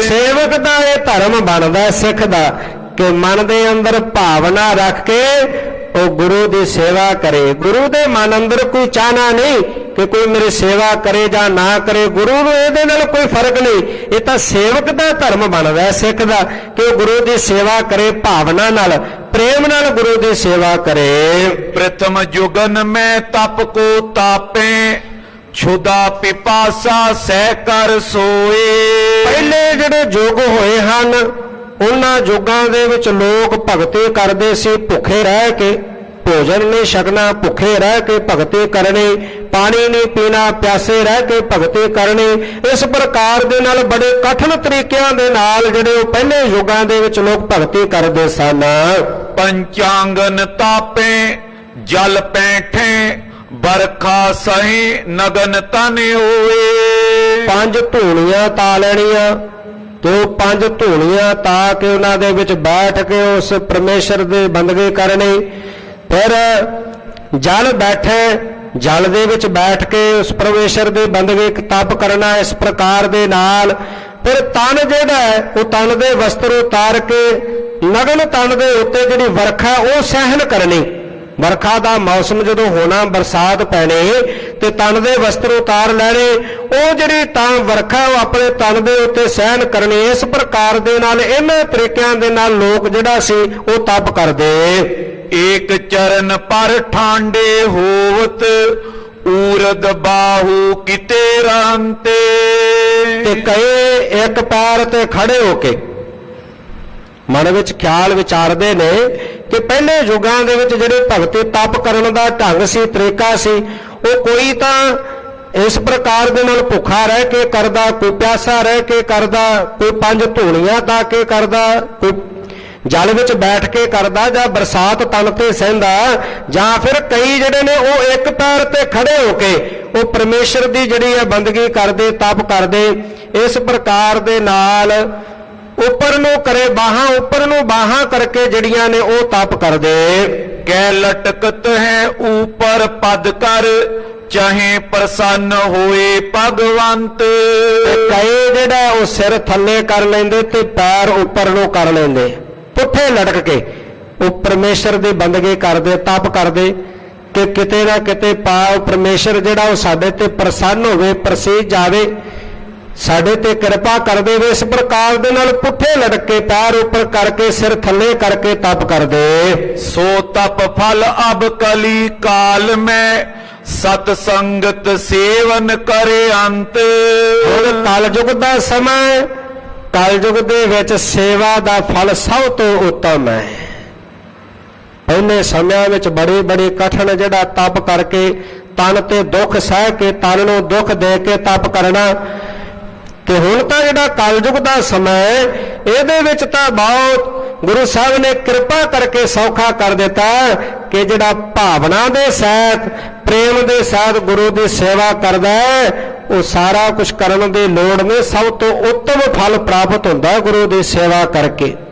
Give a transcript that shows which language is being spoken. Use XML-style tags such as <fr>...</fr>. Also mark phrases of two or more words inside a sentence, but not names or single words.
<pa>ਸੇਵਕ ਦਾ ਇਹ ਧਰਮ ਬਣਦਾ ਸਿੱਖ ਦਾ ਕਿ ਮਨ ਦੇ ਅੰਦਰ ਭਾਵਨਾ ਰੱਖ ਕੇ ਉਹ ਗੁਰੂ ਦੀ ਸੇਵਾ ਕਰੇ। ਗੁਰੂ ਦੇ ਮਨ ਅੰਦਰ ਕੋਈ ਚਾਹਨਾ ਨਹੀਂ ਕਿ ਕੋਈ ਮੇਰੀ ਸੇਵਾ ਕਰੇ ਜਾਂ ਨਾ ਕਰੇ। ਗੁਰੂ ਨੂੰ ਇਹਦੇ ਨਾਲ ਕੋਈ ਫਰਕ ਨਹੀਂ। ਇਹ ਤਾਂ ਸੇਵਕ ਦਾ ਧਰਮ ਬਣਦਾ ਹੈ ਸਿੱਖ ਦਾ, ਕਿ ਉਹ ਗੁਰੂ ਦੀ ਸੇਵਾ ਕਰੇ, ਭਾਵਨਾ ਨਾਲ, ਪ੍ਰੇਮ ਨਾਲ ਗੁਰੂ ਦੀ ਸੇਵਾ ਕਰੇ।</pa> <hi>प्रथम जुगन में तप को तापे छुदा पिपासा सह कर सोए।</hi> <pa>ਪਹਿਲੇ ਜਿਹੜੇ ਯੁੱਗ ਹੋਏ ਹਨ ਉਹਨਾਂ ਯੁੱਗਾਂ ਦੇ ਵਿੱਚ ਲੋਕ ਭਗਤੀ ਕਰਦੇ ਸੀ, ਭੁੱਖੇ ਰਹਿ ਕੇ, ਭੋਜਨ ਨਹੀਂ ਛਕਣਾ, ਭੁੱਖੇ ਰਹਿ ਕੇ ਭਗਤੀ ਕਰਨੀ, ਪਾਣੀ ਨਹੀਂ ਪੀਣਾ, ਪਿਆਸੇ ਰਹਿ ਕੇ ਭਗਤੀ ਕਰਨੀ। ਇਸ ਪ੍ਰਕਾਰ ਦੇ ਨਾਲ ਬੜੇ ਕਠਿਨ ਤਰੀਕਿਆਂ ਦੇ ਨਾਲ ਜਿਹੜੇ ਉਹ ਪਹਿਲੇ ਯੁੱਗਾਂ ਦੇ ਵਿੱਚ ਲੋਕ ਭਗਤੀ ਕਰਦੇ ਸਨ।</pa> <hi>पंचांगन तापे जल पैठे बरखा सही नगन तन होए।</hi> <pa>ਪੰਜ ਧੂਣੀਆਂ ਤਾ ਲੈਣੀਆਂ ਤੇ ਉਹ ਪੰਜ ਧੂਣੀਆਂ ਤਾ ਕੇ ਉਹਨਾਂ ਦੇ ਵਿੱਚ ਬੈਠ ਕੇ ਉਸ ਪਰਮੇਸ਼ਰ ਦੀ ਬੰਦਗੀ ਕਰਨੀ। ਫਿਰ ਜਲ ਬੈਠੇ, ਜਲ ਦੇ ਵਿੱਚ ਬੈਠ ਕੇ ਉਸ ਪਰਮੇਸ਼ਰ ਦੀ ਬੰਦਗੀ ਤਪ ਕਰਨਾ। ਇਸ ਪ੍ਰਕਾਰ ਦੇ ਨਾਲ ਫਿਰ ਤਨ ਜਿਹੜਾ ਹੈ ਉਹ ਤਨ ਦੇ ਵਸਤਰ ਉਤਾਰ ਕੇ ਨਗਨ ਤਨ ਦੇ ਉੱਤੇ ਜਿਹੜੀ ਵਰਖਾ ਉਹ ਸਹਿਣ ਕਰਨੀ। ਵਰਖਾ ਦਾ ਮੌਸਮ ਜਦੋਂ ਹੋਣਾ, ਬਰਸਾਤ ਪੈਣੀ ਤੇ ਤਨ ਦੇ ਵਸਤਰ ਉਤਾਰ ਲੈਣੇ। ਉਹ ਜਿਹੜੀ ਤਾਂ ਵਰਖਾ ਉਹ ਆਪਣੇ ਤਨ ਦੇ ਉੱਤੇ ਸਹਿਣ ਕਰਨੀ। ਇਸ ਪ੍ਰਕਾਰ ਦੇ ਨਾਲ ਇਹਨਾਂ ਤਰੀਕਿਆਂ ਦੇ ਨਾਲ ਲੋਕ ਜਿਹੜਾ ਸੀ ਉਹ ਤਪ ਕਰਦੇ।</pa> <hi>एक चरण पर ठांडे होवत ऊरद बाहु किते रांते।</hi> <pa>ਤੇ ਕਈ ਇੱਕ ਪੈਰ ਤੇ ਖੜੇ ਹੋ ਕੇ ਮਨ ਵਿੱਚ ਖਿਆਲ ਵਿਚਾਰਦੇ ਨੇ ਕਿ ਪਹਿਲੇ ਯੁੱਗਾਂ ਦੇ ਵਿੱਚ ਜਿਹੜੇ ਭਗਤੀ ਤਪ ਕਰਨ ਦਾ ਢੰਗ ਸੀ, ਤਰੀਕਾ ਸੀ, ਉਹ ਕੋਈ ਤਾਂ ਇਸ ਪ੍ਰਕਾਰ ਦੇ ਨਾਲ ਭੁੱਖਾ ਰਹਿ ਕੇ ਕਰਦਾ, ਕੋਈ ਪਿਆਸਾ ਰਹਿ ਕੇ ਕਰਦਾ, ਕੋਈ ਪੰਜ ਧੂਣੀਆਂ ਤਾ ਕੇ ਕਰਦਾ, ਕੋਈ ਜਲ ਵਿੱਚ ਬੈਠ ਕੇ ਕਰਦਾ, ਜਾਂ ਬਰਸਾਤ ਤਨ ਤੇ ਸਹਿੰਦਾ, ਜਾਂ ਫਿਰ ਕਈ ਜਿਹੜੇ ਨੇ ਉਹ ਇੱਕ ਪੈਰ ਤੇ ਖੜੇ ਹੋ ਕੇ ਉਹ ਪਰਮੇਸ਼ਰ ਦੀ ਜਿਹੜੀ ਹੈ ਬੰਦਗੀ ਕਰਦੇ, ਤਪ ਕਰਦੇ। ਇਸ ਪ੍ਰਕਾਰ ਦੇ ਨਾਲ ਉੱਪਰ ਨੂੰ ਕਰੇ ਬਾਹਾਂ, ਉੱਪਰ ਨੂੰ ਬਾਹਾਂ ਕਰਕੇ ਜਿਹੜੀਆਂ ਨੇ ਉਹ ਤਪ ਕਰਦੇ।</pa> <hi>कै लटकत है ऊपर पद कर चाहे प्रसन्न होए भगवंत।</hi> <pa>ਤੇ ਕਈ ਜਿਹੜਾ ਉਹ ਸਿਰ ਥੱਲੇ ਕਰ ਲੈਂਦੇ ਤੇ ਪੈਰ ਉੱਪਰ ਨੂੰ ਕਰ ਲੈਂਦੇ, ਪੁੱਠੇ ਲਟਕ ਕੇ ਉਹ ਪਰਮੇਸ਼ਰ ਦੀ ਬੰਦਗੀ ਕਰਦੇ, ਤਪ ਕਰਦੇ ਕਿ ਕਿਤੇ ਨਾ ਕਿਤੇ ਪਰਮੇਸ਼ਰ ਜਿਹੜਾ ਉਹ ਸਾਡੇ ਤੇ ਪ੍ਰਸੰਨ ਹੋਵੇ, ਪ੍ਰਸੀਦ ਜਾਵੇ, ਸਾਡੇ ਤੇ ਕਿਰਪਾ ਕਰ ਦੇਵੇ। ਇਸ ਪ੍ਰਕਾਰ ਦੇ ਨਾਲ ਪੁੱਠੇ ਲਟਕ ਕੇ ਪੈਰ ਉੱਪਰ ਕਰਕੇ ਸਿਰ ਥੱਲੇ ਕਰਕੇ ਤਪ ਕਰਦੇ।</pa> <hi>सो तप फल अब कली काल में सतसंगत सेवन करे अंत।</hi> <pa>ਹੁਣ ਕਲਯੁਗ ਦਾ ਸਮਾਂ, ਕਲਯੁਗ ਦੇ ਵਿੱਚ ਸੇਵਾ ਦਾ ਫਲ ਸਭ ਤੋਂ ਉੱਤਮ ਹੈ। ਪਹਿਲੇ ਸਮਿਆਂ ਵਿੱਚ ਬੜੇ ਬੜੇ ਕਠਿਨ ਜਿਹੜਾ ਤਪ ਕਰਕੇ ਤਨ ਤੇ ਦੁੱਖ ਸਹਿ ਕੇ, ਤਨ ਨੂੰ ਦੁੱਖ ਦੇ ਕੇ ਤਪ ਕਰਨਾ, ਤੇ ਹੁਣ ਤਾਂ ਜਿਹੜਾ ਕਲਯੁਗ ਦਾ ਸਮਾਂ ਹੈ ਇਹਦੇ ਵਿੱਚ ਤਾਂ ਬਹੁਤ ਗੁਰੂ ਸਾਹਿਬ ਨੇ ਕਿਰਪਾ ਕਰਕੇ ਸੌਖਾ ਕਰ ਦਿੱਤਾ ਕਿ ਜਿਹੜਾ ਭਾਵਨਾ ਦੇ ਸਹਿਤ, ਪ੍ਰੇਮ ਦੇ ਸਹਿਤ ਗੁਰੂ ਦੀ ਸੇਵਾ ਕਰਦਾ ਹੈ ਉਹ ਸਾਰਾ ਕੁਝ ਕਰਨ ਦੀ ਲੋੜ ਨਹੀਂ, ਸਭ ਤੋਂ ਉੱਤਮ ਫਲ ਪ੍ਰਾਪਤ ਹੁੰਦਾ ਹੈ ਗੁਰੂ ਦੀ ਸੇਵਾ ਕਰਕੇ।</pa>